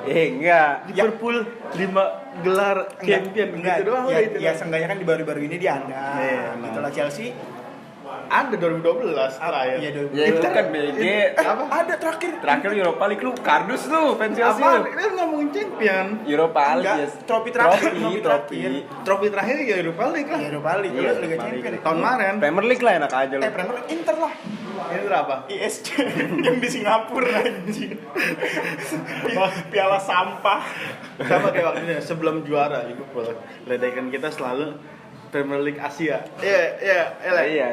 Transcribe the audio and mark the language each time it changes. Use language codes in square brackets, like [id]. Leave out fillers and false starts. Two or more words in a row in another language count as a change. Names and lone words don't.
[id] Enggak. Liverpool 5 gelar champion enggak, gitu doang ya, udah itu. ya seenggaknya kan di baru-baru ini dia ada. Iya, Gitu lah Chelsea. Ada 2012 terakhir. Iya, Ya itu kan BG. Apa? Ada terakhir. Terakhir Europa League lu kardus lu fans Chelsea Apa? lu. Ini ngomongin champion. Europa League. Enggak, Yes. trofi terakhir, trofi Trofi. Trofi terakhir ya Europa League lah. Ya Europa League, Iya, Liga Europa Champion. League. Tahun kemarin. Premier League lah enak aja lu. Premier League Inter lah. Ini berapa? ISC yang di Singapura anjing. Piala sampah. Sama kayak waktu itu sebelum juara Liverpool. Ledekan kita selalu Premier League Asia. Iya.